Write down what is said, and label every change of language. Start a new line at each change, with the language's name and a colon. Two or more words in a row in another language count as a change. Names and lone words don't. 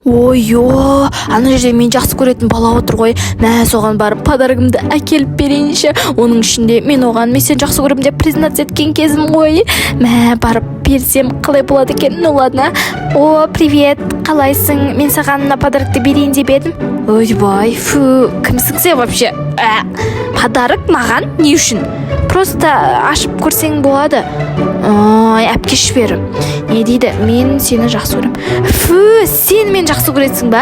Kazakh: Ойо, ана жерде мен жақсы көретін бала отыр ғой. Мә, соған барып подарогымды әкеліп берейінші. Оның ішінде мен сен жақсы көремін деп презентация еткен кезім ғой. Мә, барып берсем қалай болады екен?
Russian: Ну ладно. О, привет,
Kazakh: қалайсың? Мен саған мына подарокты берейін деп едім. Ойбай, фу, кімсің сен вообще? Подарок маған? Не үшін? Просто ашып көрсең болады. Ой, әпкеш бер. Не дейді? Мен сені жақсы көрем. Фу, сен мен жақсы көресің ба?